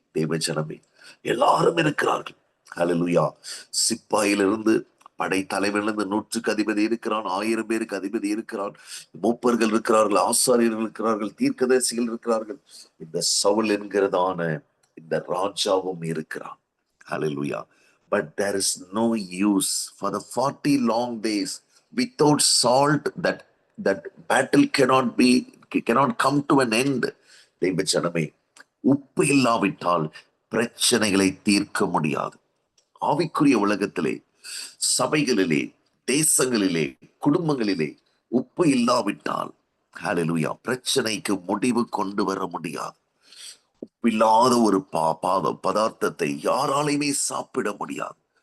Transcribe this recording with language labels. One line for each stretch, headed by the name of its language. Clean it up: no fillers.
Tamil: தேவ ஜனமே, எல்லாரும் இருக்கிறார்கள். ஹalleluya சிப்பாயிலிருந்து படை தலைவனிலிருந்து 100க்கு அதிபதி இருக்கிறான், 1000 பேருக்கு அதிபதி இருக்கிறான், மூப்பர்கள் இருக்கிறார்கள், ஆசாரியர்கள் இருக்கிறார்கள், தீர்க்கதரிசிகள் இருக்கிறார்கள், இந்த சவுல் என்கிறதான இந்த ராஜாவும் இருக்கிறான்.
English: ஹalleluya but there is no use for the 40 long days without salt. That battle cannot come to an end.
Tamil: தேவ ஜனமே, உப்பு இல்லாவிட்டால் பிரச்சனைகளை தீர்க்க முடியாது. ஆவிக்குரிய உலகத்திலே, சபைகளிலே, தேசங்களிலே, குடும்பங்களிலே உப்பு இல்லாவிட்டால் ஹalleluya பிரச்சனைக்கு முடிவு கொண்டு வர முடியாது. உப்பில்லாத ஒரு பதார்த்தத்தை யாராலையுமே சாப்பிட முடியாது.